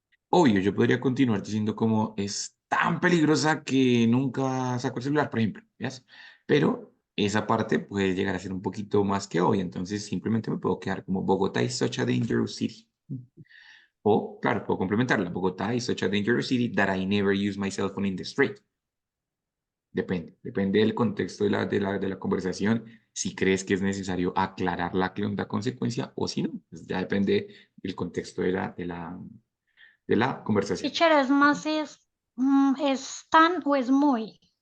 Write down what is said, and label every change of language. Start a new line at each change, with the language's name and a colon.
Spanish: Obvio, yo podría continuar diciendo como es tan peligrosa que nunca saco el celular, por ejemplo, ¿yes? Pero esa parte puede llegar a ser un poquito más que obvia, entonces simplemente me puedo quedar como
English: Bogotá is such a dangerous city.
Spanish: O, claro, puedo complementarla.
English: Bogotá is such a dangerous city that I never use my cell phone in the street.
Spanish: Depende del contexto de la conversación, si crees que es necesario aclarar la consecuencia o si no, pues ya depende del contexto de la conversación. Teacher, es más, es tan o es muy.